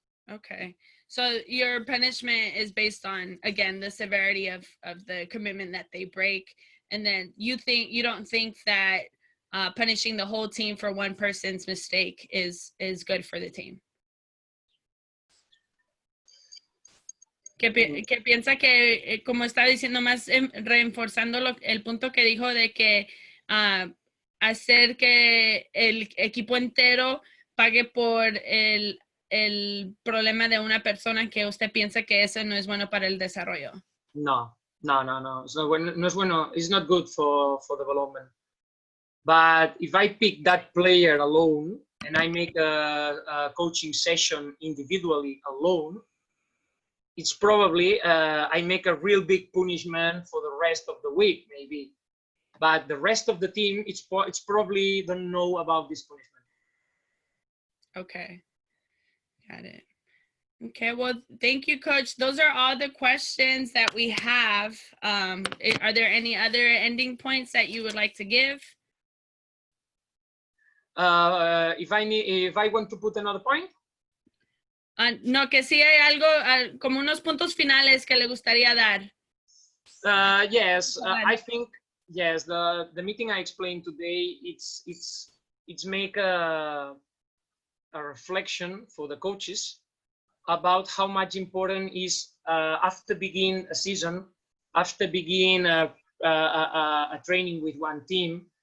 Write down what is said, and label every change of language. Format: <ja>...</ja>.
<en>Okay. So your punishment is based on, again, the severity of the commitment that they break, and then you don't think that punishing the whole team for one person's mistake is good for the team.</en> <es>Que piensa que, como está diciendo, más reforzando el punto que dijo de que hacer que el equipo entero pague por el problema de una persona, que usted piensa que eso no es bueno para el desarrollo.</es> <en>No. It's bueno. It's not good for development. But if I pick that player alone and I make a coaching session individually alone, it's probably I make a real big punishment for the rest of the week, maybe. But the rest of the team, it's probably don't know about this punishment. Okay, got it. Okay, well, thank you, Coach. Those are all the questions that we have. Are there any other ending points that you would like to give? If I want to put another point.</en> <es>No, que sí hay algo, como unos puntos finales que le gustaría dar.</es> <en>Yes, I think yes. The meeting I explained today, it's make a reflection for the coaches about how much important is after begin a season, after begin a training with one team.</en>